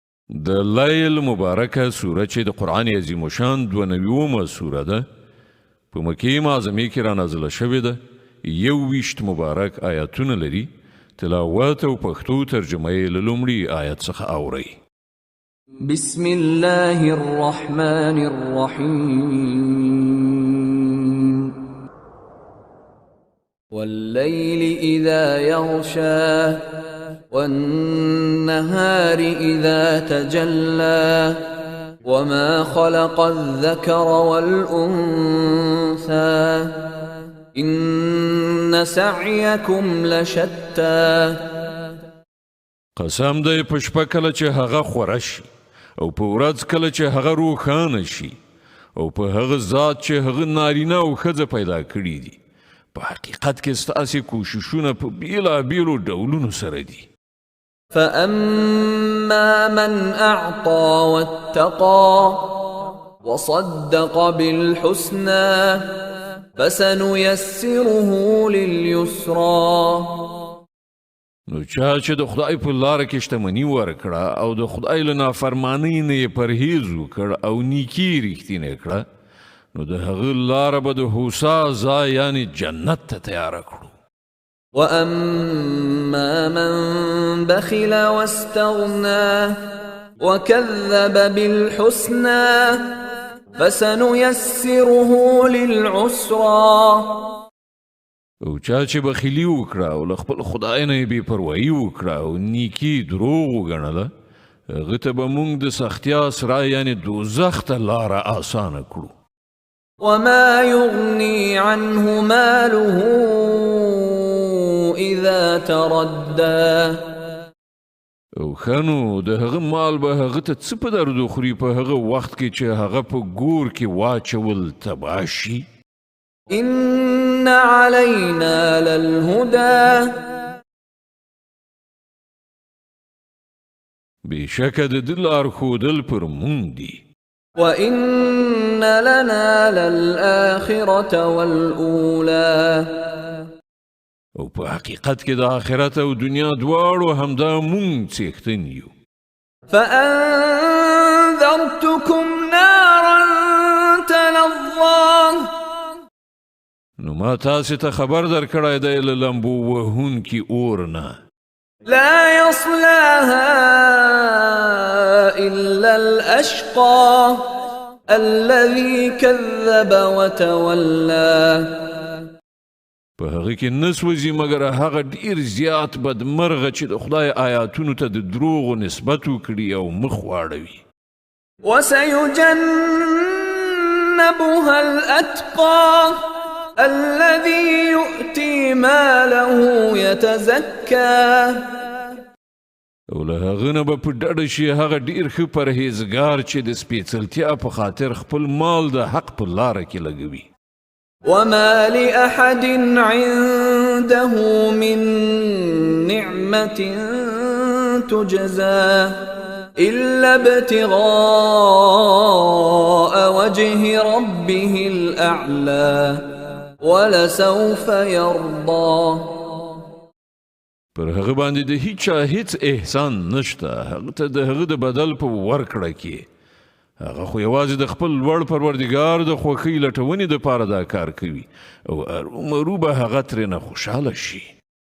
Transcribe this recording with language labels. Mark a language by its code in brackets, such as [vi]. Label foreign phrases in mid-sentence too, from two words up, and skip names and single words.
[ps] د لیل مبارکه سوره چې د قرآن عظیم شان 92مه سوره ده په مکې معظمې کې را نازله شوې ده 21 مبارک آیاتونه لري تلاوت او پښتو ترجمه یې له لومړي آیت څخه اورئ [ar] بسم الله الرحمن الرحيم والليل إذا يغشى والنهار إذا تجلى وما خلق الذكر والأنثى إن سعيكم لشتى [ps] قسم دی په شپه کله چې هغه خوره شي او په ورځ کله چې هغه روښانه شي او په هغه ذات چې هغه نارینه او ښځه پیدا کړي دي په حقیقت کې ستاسې کوششونه په بیلابیلو ډولونو سره دي [ar] فأما من أعطى واتقى وصدق بالحسنى فسنيسره لليسرى [ps] نو چا چې د خدای په لاره کې شتمني ورکړه او د خدای له نافرمانۍ نه یې پرهیز وکړ او نیکي رښتینې کړه نو د هغه لاره به د هوسا ځای یعنې جنت ته تیاره کړو [ar] وأما من بخل واستغنى وكذب بالحسنى فسنيسره للعسرى [ps] او چا چې بخیلي وکړه او له خپل خدای نه یې بې پروایي وکړه او نیکي دروغ وګڼله هغه ته به موږ د سختیا سره یعنې دوزخ ته لاره اسانه کړو [ar] وما يغني عنه ماله إذا تردى [ps] او خنو د هغه مال به هغه ته څه په درد خوري په هغه وخت کې چې هغه په ګور کې واچول تباه شي [ar] إن علينا للهدى [ps] بشکه د ده لارښودل پر موږ دي [ar] وإن لنا للآخرة والأولى [ps] او په حقیقت کې د آخرت او دنیا دواړو همدا موږ څښتن یو [ar] فأنذرتكم نارا تلظى [ps] نو ما تاسې ته خبر درکړی دی له لمبو وهونکي اور نه [ar] لا يصلاها إلا الأشقى الذي كذب وتولى [ps] په هغه کې نه سوځي مګر هغه ډېر زیات بدمرغه چې د خدای آیاتونو ته د دروغو نسبت وکړي او مخ واړوي [ar] وسيجنبها الأتقى الذي يؤتي ماله يتزكى [ps] او له هغه نه به په ډډه شي هغه ډېر ښه پرهیزګار چې د سپېڅلتیا په خاطر خپل مال د حق په لاره کې لګوي [ar] وما لأحد عنده من نعمة تجزى إلا ابتغاء وجه ربه الأعلى ولسوف يرضى [ps] پر هغه باندې د هیچا هیڅ احسان نشته هغه ته د هغه د بدل په ورکړه کې هغه خو یوازې د خپل لوړ پروردګار د خوښۍ لټونې دپاره دا کار کوي او ارومرو به هغه ترېنه خوشحاله شي